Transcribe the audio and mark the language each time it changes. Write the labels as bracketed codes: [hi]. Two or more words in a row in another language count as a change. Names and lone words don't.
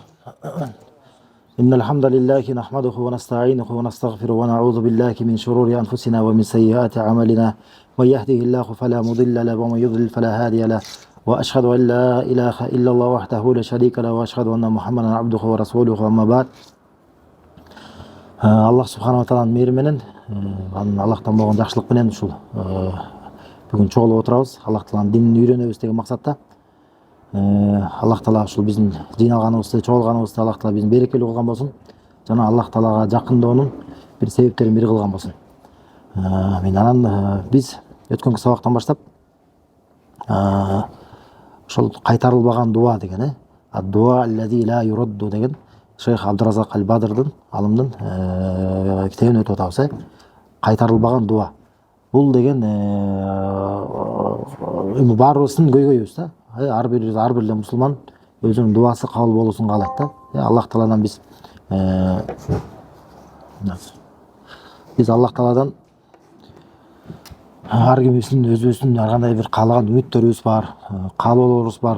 [ar] إن الحمد لله نحمده ونستعينه ونستغفره ونعوذ بالله من شرور أنفسنا ومن سيئات أعمالنا. من يهده الله فلا مضل له ومن يضلل فلا هادي له. وأشهد أن لا إله إلا الله وحده لا شريك له وأشهد أن محمدا عبده ورسوله. أما بعد. [ky] Аллах субханала тағаланың мейіріменен, Аллахтан болған жақсылықпенен ушул бүгін чогулуп отурабыз. Аллах тағаланың динин үйрөнөбүз деген максатта. Аллах тағала ушул биздин жыйналганыбызды, чогулганыбызды Аллах тағала биздин берекелүү кылган болсун. Жана Аллах тағалага жакындоонун бир себептерин бири кылган болсун. Мен анан биз өткөнкү сабактан баштап ошол кайтарылбаган дуа деген, [ar] الدعاء الذي لا يرد [ky] деген Шейх Абдуразак Аль-Бадрдын, алымдын китебин өтүп атабыз. Кайтарылбаган дуа. Бул деген баарыбыздын көйгөйүбүз да. Ар бир мусулман өзүнүн дуасы кабыл болуусун каалайт да. Аллах Тааладан биз Аллах Тааладан ар кимибиздин өзүбүздүн ар кандай бир каалаган үмүттөрүбүз бар, каалоолорубуз бар.